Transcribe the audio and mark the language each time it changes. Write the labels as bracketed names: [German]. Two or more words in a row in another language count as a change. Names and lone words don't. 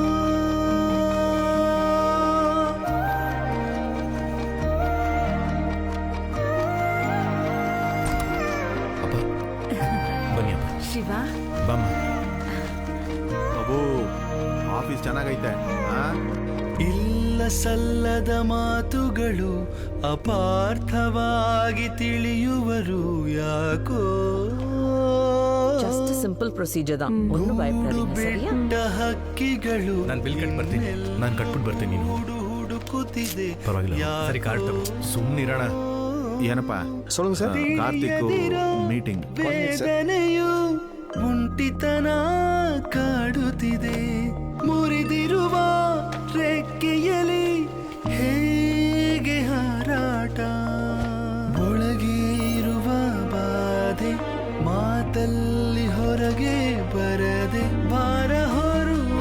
[Kannada] ಬನ್ನಿ ಅಪ್ಪ. ಶಿವ ಬಮ್ಮ. ಅಬ್ಬೋ ಆಫೀಸ್ ಚೆನ್ನಾಗೈತೆ. ಇಲ್ಲ ಸಲ್ಲದ ಮಾತುಗಳು ಅಪಾರ್ಥವಾಗಿ ತಿಳಿಯುವರು ಯಾಕೋ. [English] just simple procedure [Tamil] தான், ஒன்றும் பயப்படாதீங்க சரியா? [Kannada] ಬಿಟ್ಟ ಹಕ್ಕಿಗಳು ನಾನು ಬಿಲ್ ಕಟ್ ಬರ್ತೀನಿ. ನಾನು ಕಟ್ಬಿಟ್ಟು ಬರ್ತೀನಿ. ನೀನು ಹುಡುಕುತ್ತಿದೆ. ಪರವಾಗಿಲ್ಲ. ಸರಿ ಕಾರ್ಡ್ ತಗೋ. ಸುಮ್ಮನಿರೋಣ. ಏನಪ್ಪ [Tamil] சொல்லுங்க சார். [Kannada] ಕಾರ್ತಿಕ್ ಮೀಟಿಂಗ್. ವೇದನೆಯು ಮುಂಟಿತನ ಕಾಡುತ್ತಿದೆ. ಮುರಿದಿರುವ ರೆಕ್ಕೆಯಲಿ ಹೇಗೆ ಹಾರಾಟ. ಒಳಗೆ ಇರುವ ಬಾಧೆ ಮಾತಲ್ಲಿ ಹೊರಗೆ ಬರದೆ ಭಾರ ಹೊರುವ.